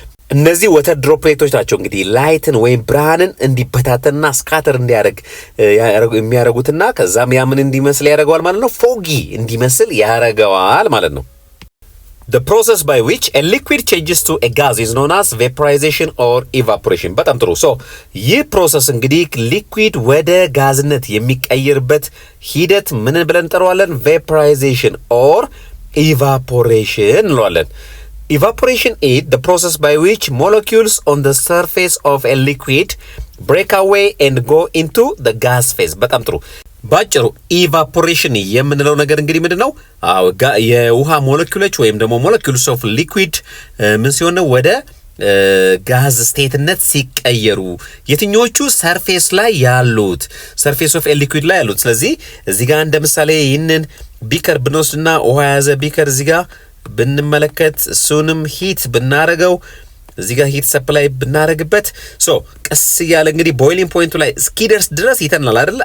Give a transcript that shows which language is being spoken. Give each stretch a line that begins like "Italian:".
Amharic: እነዚህ ወተር ድሮፕሌቶች ናቸው እንግዲህ ላይትን ወይም ብርሃንን እንዲበታተንና ስካተር እንዲያደርግ የሚያደርጉትና ከዛም ያምን እንዲመስል ያደርገዋል ማለት ነው። ፎጊ እንዲመስል ያደርገዋል ማለት ነው።
English: The process by which a liquid changes to a gas is known as vaporization or evaporation።
Amharic: በጣም ጥሩ። ይህ ፕሮሰስ እንግዲህ ሊኩዊድ ወደ ጋዝነት የሚቀየርበት ሂደት ምን ብለን እንጠራዋለን?
English: vaporization or evaporation
Amharic: እንለዋለን።
English: Evaporation is the process by which molecules on the surface of a liquid break away and go into the gas phase።
Amharic: በጣም ጥሩ። ባጭሩ ኢቫፖሬሽን የምንለው ነገር እንግዲህ ምንድነው? የውሃ ሞለኪውሎች ወይም ደግሞ ሞለኪውልስ ኦፍ ሊኩዊድ ምን ሲሆን ነው ወደ ጋዝ ስቴትነት ሲቀየሩ የትኞቹ ሰርፌስ ላይ ያሉት ሰርፌስ ኦፍ ሊኩዊድ ላይ ያሉት። ስለዚህ እዚህ ጋር እንደ ምሳሌ ይህንን ቢከር ብንወስድና ውሃ የያዘ ቢከር እዚህ ጋር ብንመለከት እሱንም ሂት ብናረገው እዚህ ጋር ሂት ሰፕላይ ብናረግበት ቀስ እያለ እንግዲህ ቦይሊንግ ፖይንቱ ላይ እስኪደርስ ድረስ ይተናል አይደል?